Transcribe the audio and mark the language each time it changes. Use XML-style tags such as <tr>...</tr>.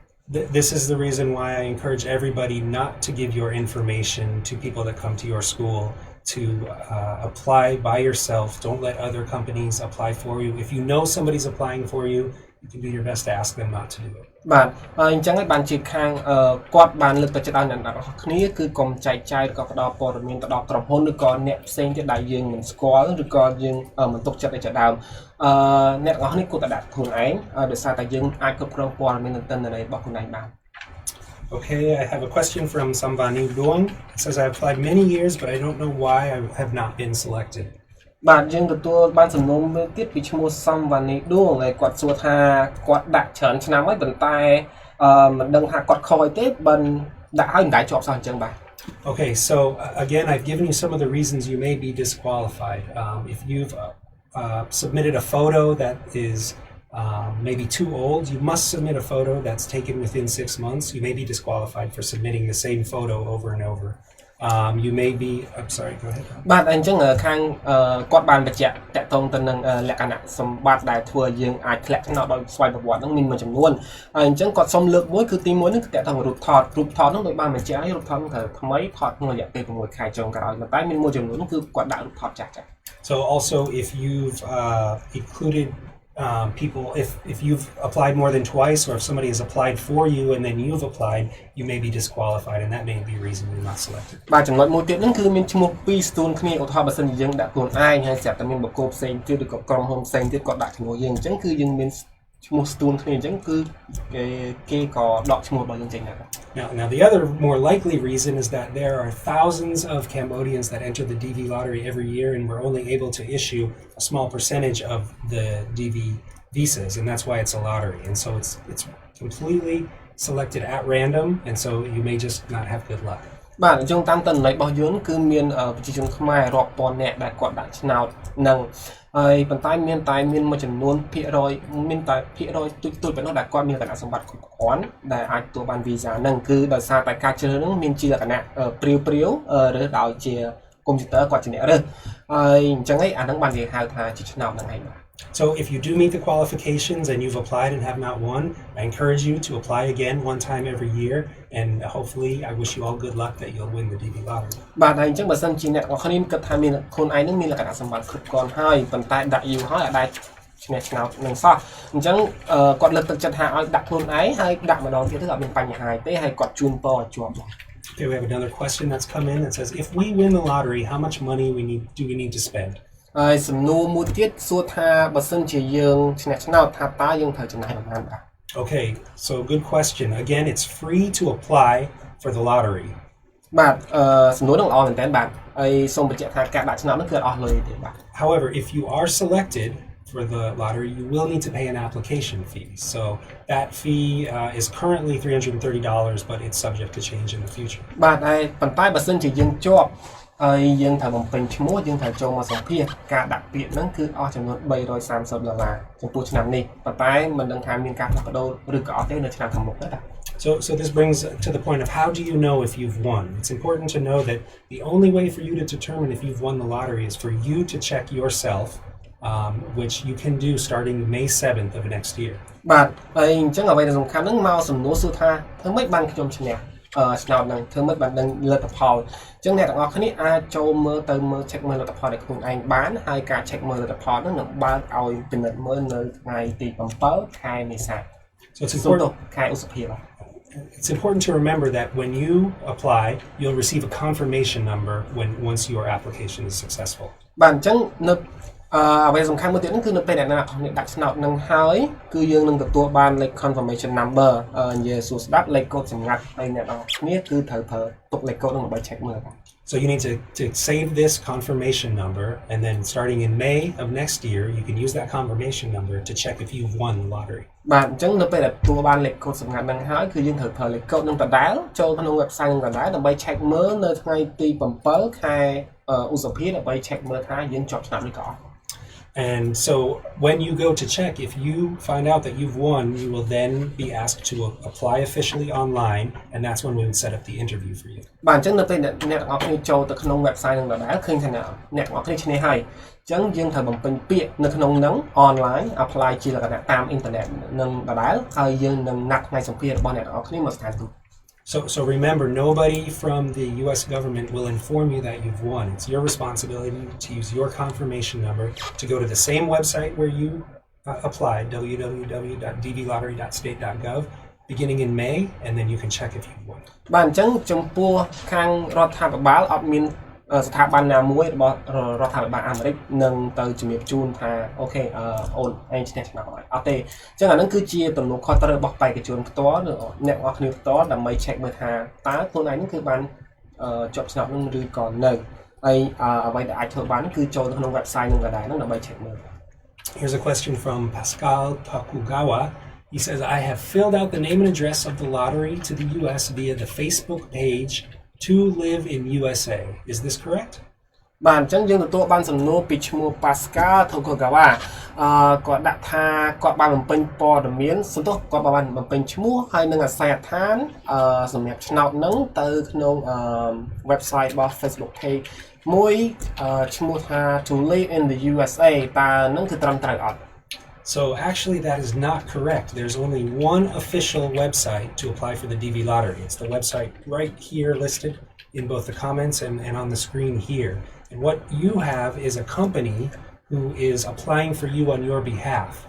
<en>This is the reason why I encourage everybody not to give your information to people that come to your school, to apply by yourself. Don't let other companies apply for you. If you know somebody's applying for you, you can do your best to ask them not to do it.</en> <km>បាទអញ្ចឹងហើយបានជាខាងគាត់បានលើកទឹកចិត្តឲ្យអ្នកទាំងអស់គ្នាគឺកុំចែកចាយឬក៏ផ្ដល់ព័ត៌មានទៅដល់ក្រុមហ៊ុនឬក៏អ្នកផ្សេងទៀតដែលយើងមិនស្គាល់ឬក៏យើងមិនទុកចិត្តឲ្យជាដើមអ្នកទាំងអស់នេះគួរតែដាក់ខ្លួនឯងដោយសារតែយើងអាចគ្រប់គ្រងព័ត៌មានទិន្នន័យរបស់ខ្លួនឯងបាន</km> <en>Okay, I have a question from Samvani Duong. It says I applied many years, but I don't know why I have not been selected.</en> <km>បាទយើងទទួលបានសំណុំមួយទៀតពីឈ្មោះ Samvani Duong ហើយគាត់សួរថាគាត់ដាក់ច្រើនឆ្នាំហើយប៉ុន្តែមិនដឹងថាគាត់ខកអីទេបានដាក់ហើយមិនដែរជាប់សោះអញ្ចឹងបាទ</km> <en>Okay, so again, I've given you some of the reasons you may be disqualified. If you've submitted a photo that is maybe too old, you must submit a photo that's taken within 6 months. You may be disqualified for submitting the same photo over and over. You may be, I'm sorry, go ahead.</en> <km>បាទអញ្ចឹងខាងគាត់បានបញ្ជាក់តកតងទៅនឹងលក្ខណៈសម្បត្តិដែលធ្វើយើងអាចធ្លាក់ថ្នាក់ដោយស្វ័យប្រវត្តិហ្នឹងមានមួយចំនួនហើយអញ្ចឹងគាត់សុំលើកមួយគឺទី1ហ្នឹងគឺតកតងរូបថតហ្នឹងដោយបានបញ្ជាក់ឲ្យរូបថតហ្នឹងត្រូវថ្មីថតក្នុងរយៈពេល6ខែចុងក្រោយប៉ុន្តែមានមួយចំនួនហ្នឹងគឺគាត់ដាក់រូបថតចាស់ៗ</km> <en>So also if you've included people, if you've applied more than twice, or if somebody has applied for you and then you've applied, you may be disqualified, and that may be a reason you're not selected.</en> <km>បាទចំណុចមួយទៀតហ្នឹងគឺមានឈ្មោះ2ស្ទូនគ្នាឧទាហរណ៍បើសិនជាយើងដាក់ខ្លួនឯងហើយស្រាប់តែមានបុគ្គលផ្សេងទៀតឬក៏ក្រុមហ៊ុនផ្សេងទៀតគាត់ដាក់ឈ្មោះយើងអញ្ចឹងគឺយើងមានឈ្មោះស្ទូនគ្នាអញ្ចឹងគឺគេក៏ដកឈ្មោះរបស់យើងចេញដែរ</km> <en>Now the other more likely reason is that there are thousands of Cambodians that enter the DV lottery every year, and we're only able to issue a small percentage of the DV visas, and that's why it's a lottery. And so it's completely selected at random, and so you may just not have good luck.</en> <km>បាទអញ្ចឹងតាមតន័យរបស់យើងគឺមានប្រជាជនខ្មែររាប់ពាន់នាក់ដែលគាត់ដាក់ឆ្នោតនឹងហើយប៉ុន្តែមានមួយចំនួនភាគរយមានតែភាគរយទូចប៉ុណ្ណោះដែលគាត់មានលក្ខណៈសម្បត្តិគ្រប់គ្រាន់ដែលអាចទទួលបានវីសាហ្នឹងគឺដោយសារតែការជ្រើសរើសហ្នឹងមានជាលក្ខណៈព្រាវរើសដោយជាកុំព្យូទ័រគាត់ជាអ្នករើសហើយអញ្ចឹងឯងអាហ្នឹងបានគេហៅថាជាឆ្នោតហ្នឹងឯងបាទ</km> <en>So if you do meet the qualifications and you've applied and have not won, I encourage you to apply again one time every year, and hopefully I wish you all good luck that you'll win the DV lottery.</en> <km>បាទហើយអញ្ចឹងបើសិនជាអ្នកទាំងអស់គ្នាគិតថាមានខ្លួនឯងនឹងមានលក្ខណៈសម្បត្តិគ្រប់គ្រាន់ហើយប៉ុន្តែដាក់យូរហើយអាចដែរឈ្នះឆ្នោតនឹងសោះអញ្ចឹងគាត់លើកទឹកចិត្តថាឲ្យដាក់ខ្លួនឯងហើយដាក់ម្ដងទៀតទៅអត់មានបញ្ហាទេហើយគាត់ជូនពរឲ្យជាប់</km> <en>Okay, we have another question that's come in that says, if we win the lottery, how much money do we need to spend?</en> <km>ហើយសំណួរមួយទៀតសួរថាបើសិនជាយើងឈ្នះឆ្នោតថាតើយើងត្រូវចំណាយប្រមាណបាទ</km> <en>Okay, so good question. Again, it's free to apply for the lottery.</en> <km>បាទសំណួរនឹងល្អមែនតើបាទហើយសូមបញ្ជាក់ថាការដាក់ឆ្នោតនោះគឺអត់លុយទេបាទ</km> <en>However, if you are selected for the lottery, you will need to pay an application fee. So that fee is currently $330, but it's subject to change in the future.</en> <km>បាទហើយប៉ុន្តែបើសិនជាយើងជាប់ហើយយើងត្រូវបំពេញឈ្មោះយើងត្រូវចូលមកសម្ភាសការដាក់ពាក្យហ្នឹងគឺអស់ចំនួន$330ចំពោះឆ្នាំនេះប៉ុន្តែមិនដឹងថាមានការផ្លាស់ប្ដូរឬក៏អត់ទេនៅឆ្នាំខាងមុខទេបាទ</km> <en>So this brings to the point of how do you know if you've won? It's important to know that the only way for you to determine if you've won the lottery is for you to check yourself, which you can do starting May 7th of next year.</en> <km>បាទហើយអញ្ចឹងអ្វីដែលសំខាន់ហ្នឹងមកសំណួរសួរថាធ្វើម៉េចបានខ្ញុំឈ្នះឆ្នោតហ្នឹងធ្វើម៉េចបានដឹងលទ្ធផលអញ្ចឹងអ្នកទាំងអស់គ្នាអាចចូលមើលទៅមើល check មើលលទ្ធផលដែលខ្លួនឯងបានហើយការ check មើលលទ្ធផលហ្នឹងនឹងបើកឲ្យពិនិត្យមើលនៅថ្ងៃទី7ខែមេសា</km> <en>So it's important.</en> <km>ខែឧសភាបាទ</km> <en>It's important to remember that when you apply, you'll receive a confirmation number once your application is successful.</en> <km>បាទអញ្ចឹងនៅអ្វីសំខាន់មួយទៀតហ្នឹងគឺនៅពេលដែលអ្នកដាក់ឆ្នោតនឹងហើយគឺយើងនឹងទទួលបានលេខ</km> <en>confirmation number</en> <km>និយាយសួរស្ដាប់លេខកូដសម្ងាត់ហើយអ្នកនរគ្នាគឺត្រូវប្រើទុកលេខកូដហ្នឹងដើម្បី check មើលបាទ</km> <en>So you need to save this confirmation number, and then starting in May of next year, you can use that confirmation number to check if you've won the lottery.</en> <km>បាទអញ្ចឹងនៅពេលដែលទទួលបានលេខកូដសម្ងាត់ហ្នឹងហើយគឺយើងត្រូវប្រើលេខកូដហ្នឹងដដែលចូលក្នុង website ហ្នឹងដដែលដើម្បី check មើលនៅថ្ងៃទី7ខែឧសភាដើម្បី check មើលថាយើងជាប់ឆ្នោតឬក៏អត់</km> <en>And so when you go to check, if you find out that you've won, you will then be asked to apply officially online, and that's when we would set up the interview for you.</en> <km>បាទអញ្ចឹងនៅពេលអ្នកទាំងអស់គ្នាចូលទៅក្នុង website ហ្នឹងដដែលឃើញថាអ្នកទាំងអស់គ្នាឈ្នះហើយអញ្ចឹងយើងត្រូវបំពេញពាក្យនៅក្នុងហ្នឹង</km> <en>online apply</en> <km>ជាលក្ខណៈតាម internet នឹងដដែលហើយយើងនឹងណាត់ថ្ងៃសម្ភាសន៍របស់អ្នកទាំងអស់គ្នាមកស្ថានទូត</km> <en>So remember, nobody from the U.S. government will inform you that you've won. It's your responsibility to use your confirmation number to go to the same website where you applied, www.dvlottery.state.gov, beginning in May, and then you can check if you've won.</en> <km>បាទអញ្ចឹងចំពោះខាងរដ្ឋាភិបាលអត់មានស្ថាប័នណាមួយរបស់រដ្ឋាភិបាលអាមេរិកនឹងទៅជំរាបជូនថាអូខេអូនឯងឈ្នះឆ្នោតហើយអត់ទេអញ្ចឹងអានឹងគឺជាទំនួលខុសត្រូវរបស់បេក្ខជនផ្ទាល់អ្នកទាំងអស់គ្នាផ្ទាល់ដើម្បី check មើលថាតើខ្លួនឯងនឹងគឺបានជាប់ឆ្នោតនឹងឬក៏នៅហើយអ្វីដែលអាចធ្វើបានគឺចូលទៅក្នុង website នឹងក៏ដែរនឹងដើម្បី check មើល</km> <en>Here's a question from Pascal Takugawa. He says, I have filled out the name and address of the lottery to the U.S. via the Facebook page to live in USA. Is this correct?</en> <km>បាទអញ្ចឹងយើងទទួលបានសំណួរពីឈ្មោះ Pascal Takugawa គាត់ដាក់ថាគាត់បានបំពេញព័ត៌មានសន្ទុះគាត់បានបំពេញឈ្មោះហើយនឹងអាសយដ្ឋានសម្រាប់ឆ្នោតនឹងទៅក្នុង website របស់ Facebook page មួយឈ្មោះថា to live in the USA តើនឹងគឺត្រឹមត្រូវអត់</km> <en>So actually that is not correct. There's only one official website to apply for the DV lottery. It's the website right here listed in both the comments and on the screen here. And what you have is a company who is applying for you on your behalf.</en>